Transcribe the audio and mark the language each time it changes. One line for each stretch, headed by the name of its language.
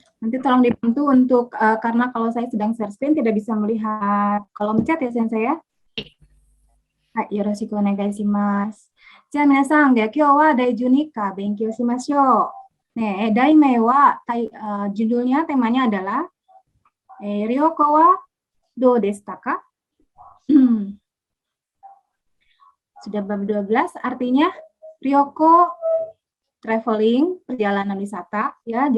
Indonesian: Nanti tolong dibantu untuk, karena kalau saya sedang share screen tidak bisa melihat kolom chat ya Sensei ya.
Japanese: Hai, yoroshiku onegai shimasu. じゃあ皆さんで今日は第12課勉強しましょう。ね、題名は、
Indonesian: judulnya temanya adalah
Japanese: Ryoko wa do deshita ka?
Indonesian: Sudah bab 12, artinya Ryoko traveling, perjalanan wisata, ya.